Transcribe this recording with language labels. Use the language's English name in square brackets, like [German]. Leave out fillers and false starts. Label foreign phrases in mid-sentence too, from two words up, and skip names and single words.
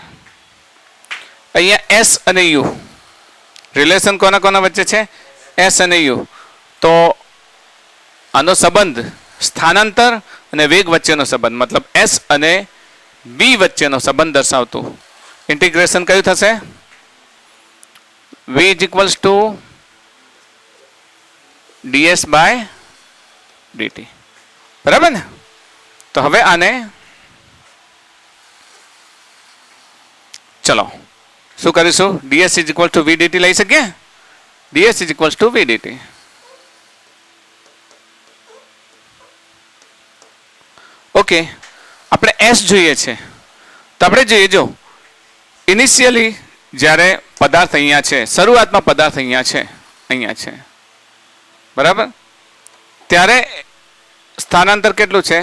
[Gujarati] અહીંયા s અને u રિલેશન કોના કોના વચ્ચે છે? s અને u. તો આનો સંબંધ સ્થાનાંતર અને વેગ વચ્ચેનો સંબંધ, મતલબ s અને b વચ્ચેનો સંબંધ દર્શાવતું ઇન્ટિગ્રેશન કયું થશે? [English] v is equals to ds by dt. [Gujarati] બરાબર ને? તો હવે આને ચલો શું કરીશું? [English] ds is equal to v dt [Gujarati] લઈ શકીએ? [English] ds is equals to v dt. [Gujarati] ઓકે, આપણે s જોઈએ છે તો આપણે જોઈએ, જો ઇનિશિયલી જ્યારે પદાર્થ અહીંયા છે, શરૂઆતમાં પદાર્થ અહીંયા છે, બરાબર, ત્યારે સ્થાનાંતર કેટલું છે?